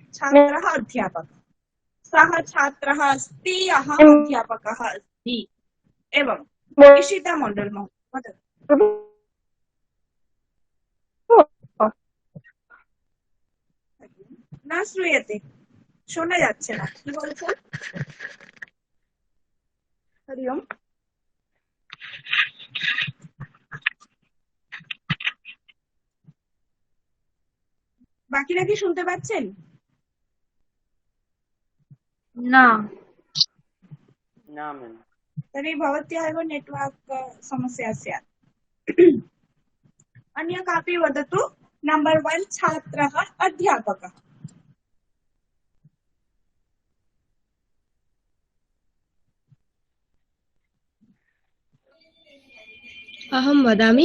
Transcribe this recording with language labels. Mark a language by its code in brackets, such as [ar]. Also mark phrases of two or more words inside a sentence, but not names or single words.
[sa] छात्रः अध्यापकः, सः छात्रः अस्ति अहम् अध्यापकः अस्मि। एवं ईशिता मण्डल महोदय वदतु। न श्रूयते, [bn] शोना যাচ্ছে না, কি বলছেন? হরি ওম। বাকিরা কি শুনতে পাচ্ছেন? [hi] ना [en] मैम। [sa] तर्हि भवत्याः एव नेट्वर्क् समस्या स्यात्। अन्य कापि वदतु। नंबर 1 छात्रः अध्यापकः। अहं वदामि।